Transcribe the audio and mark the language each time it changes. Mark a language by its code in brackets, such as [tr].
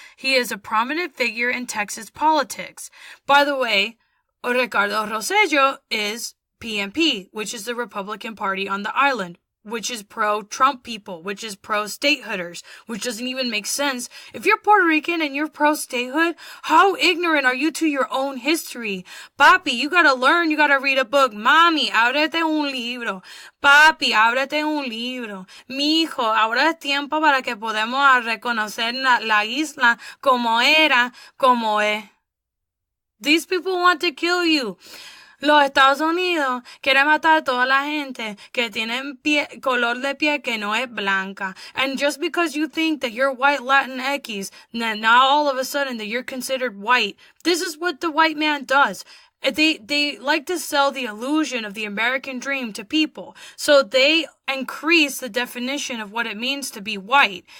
[en] He is a prominent figure in Texas politics. By the way, Ricardo Rosello is PNP, which is the Republican Party on the island, which is pro-Trump people, which is pro-statehooders, which doesn't even make sense. If you're Puerto Rican and you're pro-statehood, how ignorant are you to your own history? Papi, you gotta learn, you gotta read a book. [es] Mami, ábrete un libro. Papi, ábrete un libro. Mijo, ahora es tiempo para que podamos reconocer la isla como era, como es. [en] These people want to kill you. [es] Los Estados Unidos quieren matar a toda la gente que tienen color de piel que no es blanca. [en] And just because you think that you're white Latinx, now all of a sudden that you're considered white, this is what the white man does. They like to sell the illusion of the American dream to people. So they increase the definition of what it means to be white.